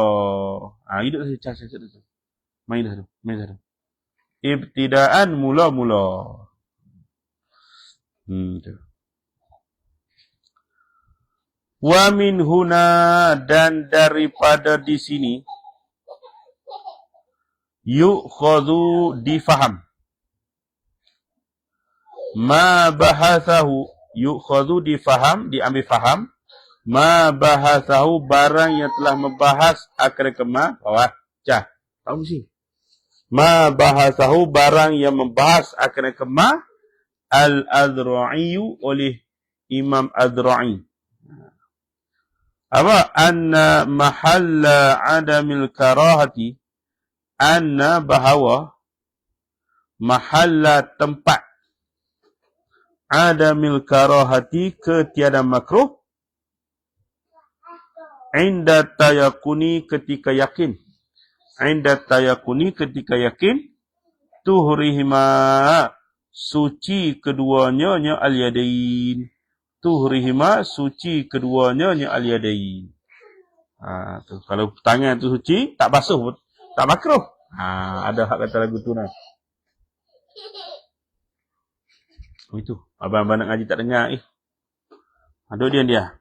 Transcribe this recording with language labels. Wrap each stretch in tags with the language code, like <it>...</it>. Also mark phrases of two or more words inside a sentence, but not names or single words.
<ms>Hidup saya cakap. Main dah tu. Ibtidaan, mula-mula.</ms> <ar>و من هنا,</ar> <ms>dan daripada di sini. Yu'khadhu, difaham.</ms> <ar>ما بحثه يؤخذ,</ar> <ms>difaham, diambil faham.</ms> <ar>ما بحثه,</ar> <ms>barang yang telah membahas akar kemah. Baca. Tahu mesti.</ms> <ar>ما بحثه,</ar> <ms>barang yang membahas akar kemah. Al-Adra'iyu, oleh Imam Adra'i. Apa?</ms> <ar>أن محل عدم الكراهة.</ar> <ms>Anna bahawa mahalla tempat</ms> <ar>عدم الكراهة</ar> <ms>ketiada makruh</ms> <ar>عند تيقن</ar> <ms>ketika yakin.</ms> <ar>عند تيقن</ar> <ms>ketika yakin tuhrihima suci keduanya al-yadain. Tuhrihima suci keduanya al-yadain. Tu. Kalau tangan tu suci, tak basuh pun tak makruh. Ada hak kata lagu tu nah. Itu. Abang-abang nak ngaji tak dengar Aduh dia.</ms>